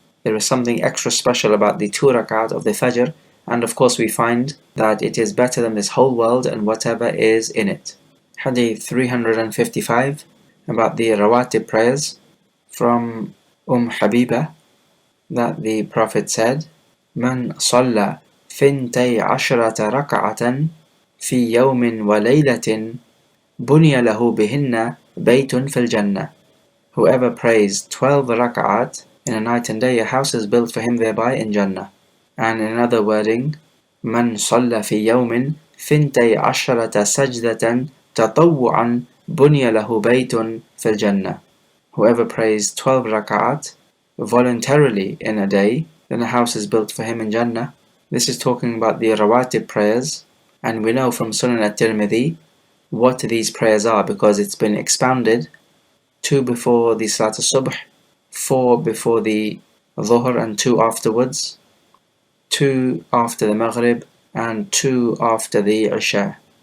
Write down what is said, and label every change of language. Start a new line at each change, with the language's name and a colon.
English: There is something extra special about the 2 rak'at of the Fajr, and of course we find that it is better than this whole world and whatever is in it. Hadith 355, about the rawatib prayers, from Habiba, that the Prophet said,
Arabic: من صلى 12 ركعة في يوم وليلة بني له بهن بيت في الجنة.
English: Whoever prays 12 rak'at in a night and day, a house is built for him thereby in Jannah. And in another wording,
Arabic: من صلى في يوم 12 سجدة تطوعا بني له بيت في الجنة.
English: Whoever prays 12 rak'at voluntarily in a day, then a house is built for him in Jannah. This is talking about the rawatib prayers, and we know from Sunan at-Tirmidhi what these prayers are because it's been expounded: 2 before the Salat al-Subh, 4 before the Dhuhr and 2 afterwards, 2 after the Maghrib, and 2 after the Isha.